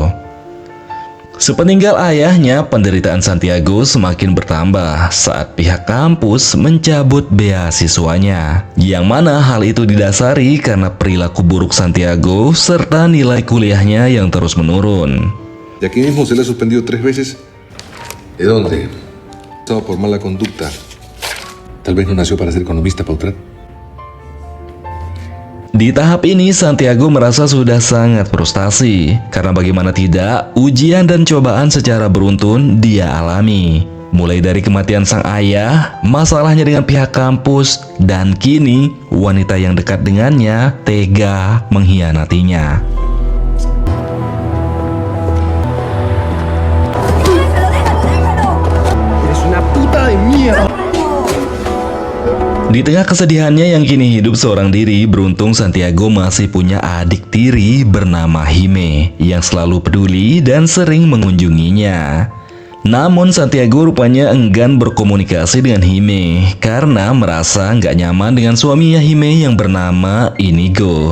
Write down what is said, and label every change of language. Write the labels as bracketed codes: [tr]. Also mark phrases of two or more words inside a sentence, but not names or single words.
[id] Sepeninggal ayahnya, penderitaan Santiago semakin bertambah saat pihak kampus mencabut beasiswanya, yang mana hal itu didasari karena perilaku buruk Santiago serta nilai kuliahnya yang terus menurun. [es] Y aquí mismo se le ha suspendido 3 veces. ¿De dónde? Estaba por mala conducta. Tal vez no nació para ser economista, Pautrat. [id] Di tahap ini, Santiago merasa sudah sangat frustasi karena bagaimana tidak, ujian dan cobaan secara beruntun dia alami. Mulai dari kematian sang ayah, masalahnya dengan pihak kampus, dan kini wanita yang dekat dengannya tega mengkhianatinya. [es] Eres una puta de mierda. [id] Di tengah kesedihannya yang kini hidup seorang diri, beruntung Santiago masih punya adik tiri bernama Hime yang selalu peduli dan sering mengunjunginya. Namun Santiago rupanya enggan berkomunikasi dengan Hime karena merasa nggak nyaman dengan suaminya Hime yang bernama Inigo.